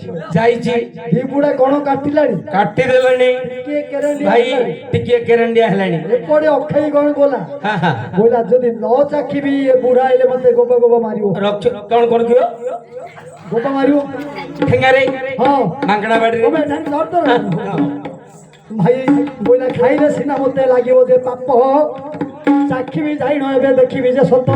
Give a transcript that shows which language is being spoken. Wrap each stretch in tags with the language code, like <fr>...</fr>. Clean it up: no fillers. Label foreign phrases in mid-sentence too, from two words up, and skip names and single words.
<or>যাইছি ଧିପୁଡା কোণ କାଟିଲାଣି କାଟି ଦେଲାଣି ଟିକେ କେରେଣ୍ଡିଆ ভাই ହେଲାଣି। ଟିକେ କେରେଣ୍ଡିଆ ହେଲାଣି ଏପଟେ ଅଖେଇ କଣ ଗଲା ହଁ ହଁ ବୋଇଲା ଯଦି ନ ଚାଖିବି ଏ ବୁଢା ଆଇଲେ ମତେ ଗୋବ ଗୋବ ମାରିବ ରକ୍ଷ କଣ କରୁଥିବ ଗୋବ ମାରିବ ঠেঙ্গারে ହଁ ମାଙ୍କଡା ବାଡିରେ ଗୋବେ ଠାଣି ଧର ଭାଇ ବୋଇଲା ଖାଇଲେ ସିନା ମତେ ଲାଗିବ ଯେ ପାପ ଚାଖିବି ଯାଇନ ଏବେ ଦେଖିବି ଯେ ସତ</or>